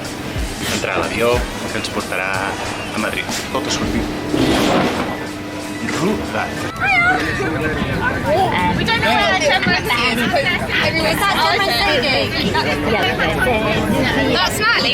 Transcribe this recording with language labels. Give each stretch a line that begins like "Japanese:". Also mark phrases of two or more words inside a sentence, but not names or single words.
Catalan: Entrar a l'avió que ens portarà a Madrid. Tot a sortir.
English: Screw that. We don't know where Chenmark is. Is that Chenmark Stadium? That's Natalie.